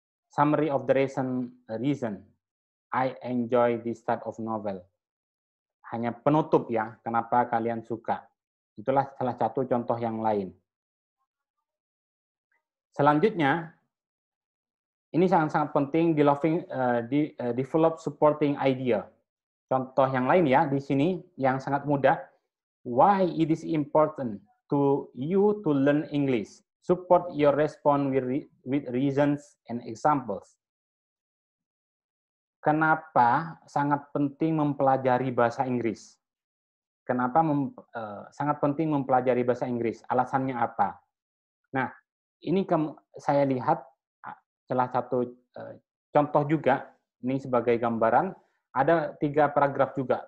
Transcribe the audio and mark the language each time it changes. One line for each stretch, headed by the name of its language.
English: Summary of the reason I enjoy this type of novel.
Indonesian: Hanya penutup ya, kenapa kalian suka. Itulah salah satu contoh yang lain. Selanjutnya, ini sangat-sangat penting
English: develop supporting idea.
Indonesian: Contoh yang lain ya, di sini yang sangat mudah.
English: Why it is important to you to learn English? Support your response with reasons and examples.
Indonesian: Kenapa sangat penting mempelajari bahasa Inggris? Kenapa sangat penting mempelajari bahasa Inggris? Alasannya apa? Nah, ini saya lihat salah satu contoh juga, ini sebagai gambaran, ada 3 paragraf juga.